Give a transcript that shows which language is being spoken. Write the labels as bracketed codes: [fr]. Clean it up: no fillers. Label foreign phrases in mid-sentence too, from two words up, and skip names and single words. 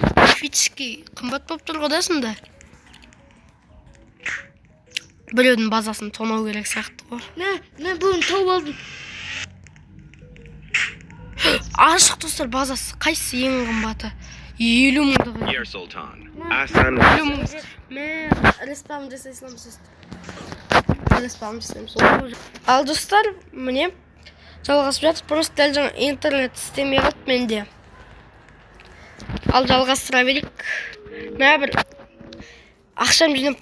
[kk] Мифический қымбат болып тұр ғой да сонда. Біреудің базасын тонау керек сияқты ғой. Мен бүгін тауып алдым. Ашық достар, базасы қайсысы ең қымбаты? 50 мыңдығы. Yer Sultan. Asan. Мен респам жасайсам сөз. Респам жасайсам. Ал достар, міне жалғасып жатыр. Просто дәл жаңа интернет істемей қалды менде. Ал жалғастыра берейік. Мә бір ақшам жинап.